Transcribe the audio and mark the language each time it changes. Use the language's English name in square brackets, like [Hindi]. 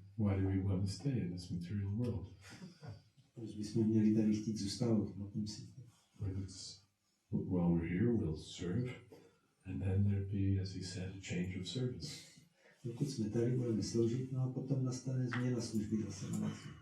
[English] Why do we want to stay in this material world? [Czech] Proč bychom měli tady chtít zůstávat v hmotném světě? [English] While we're here, we'll serve, and then there'd be, as he said, a change of service. [Czech] Dokud jsme tady, budeme sloužit, no a potom nastane změna služby zase na nás.